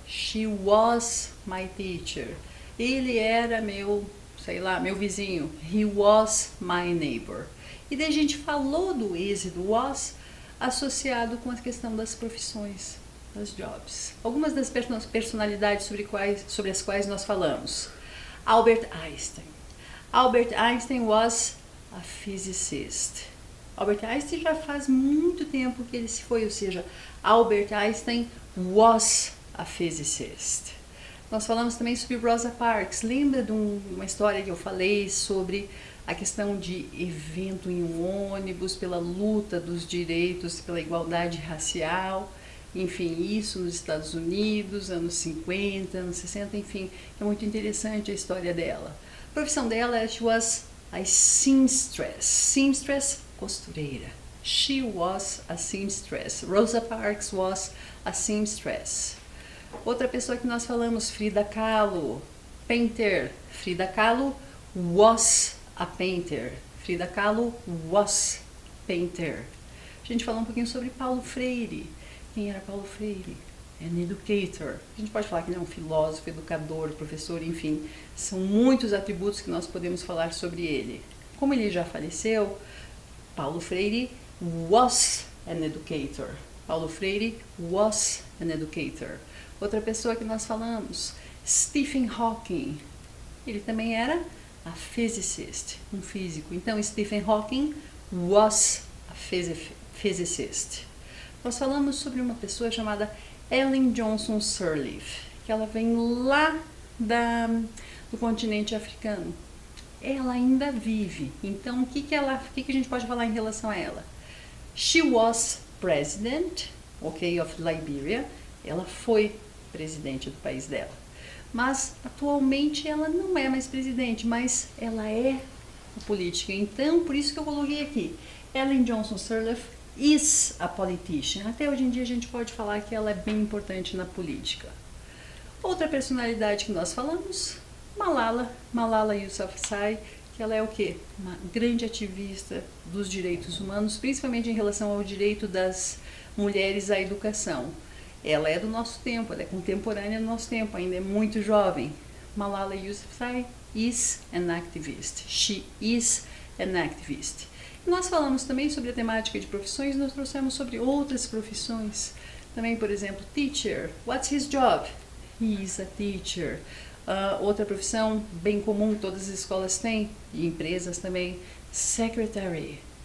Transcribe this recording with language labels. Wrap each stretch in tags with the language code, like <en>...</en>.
<en>She was my teacher.</en> <pt>Ele era meu, meu vizinho.</pt> <en>He was my neighbor.</en> <pt>E daí a gente falou do is e do was associado com a questão das profissões, das jobs. Algumas das personalidades sobre as quais nós falamos.</pt> <en>Albert Einstein. Albert Einstein was a physicist.</en> <pt>Albert Einstein já faz muito tempo que ele se foi, ou seja,</pt> <en>Albert Einstein was a physicist.</en> <pt>Nós falamos também sobre Rosa Parks. Lembra de uma história que eu falei sobre a questão de evento em um ônibus, pela luta dos direitos, pela igualdade racial, enfim, isso nos Estados Unidos, anos 50, anos 60, enfim, é muito interessante a história dela. A profissão dela,</pt> <en>she was a seamstress.</en> <pt>Seamstress, costureira.</pt> <en>She was a seamstress. Rosa Parks was a seamstress.</en> <pt>Outra pessoa que nós falamos, Frida Kahlo, painter.</pt> <en>Frida Kahlo was a painter. Frida Kahlo was painter.</en> <pt>A gente falou um pouquinho sobre Paulo Freire. Quem era Paulo Freire?</pt> <en>an educator.</en> <pt>A gente pode falar que ele é um filósofo, educador, professor, enfim, são muitos atributos que nós podemos falar sobre ele. Como ele já faleceu,</pt> <en>Paulo Freire was an educator. Paulo Freire was an educator.</en> <pt>Outra pessoa que nós falamos, Stephen Hawking. Ele também era</pt> <en>a physicist,</en> <pt>um físico. Então,</pt> <en>Stephen Hawking was a physicist.</en> <pt>Nós falamos sobre uma pessoa chamada Ellen Johnson Sirleaf, que ela vem lá do continente africano. Ela ainda vive. Então, o que a gente pode falar em relação a ela?</pt> <en>She was president, okay, of Liberia.</en> <pt>Ela foi presidente do país dela. Mas, atualmente, ela não é mais presidente, mas ela é política. Então, por isso que eu coloquei aqui.</pt> <en>Ellen Johnson Sirleaf is a politician.</en> <pt>Até hoje em dia a gente pode falar que ela é bem importante na política. Outra personalidade que nós falamos, Malala Yousafzai, que ela é o quê? Uma grande ativista dos direitos humanos, principalmente em relação ao direito das mulheres à educação. Ela é do nosso tempo, ela é contemporânea do nosso tempo, ainda é muito jovem.</pt> <en>Malala Yousafzai is an activist. She is an activist.</en> <pt>Nós falamos também sobre a temática de profissões, nós trouxemos sobre outras profissões. Também, por exemplo, teacher.</pt> <en>What's his job? He is a teacher.</en> <pt>Outra profissão bem comum que todas as escolas têm, e empresas também, secretary.</pt>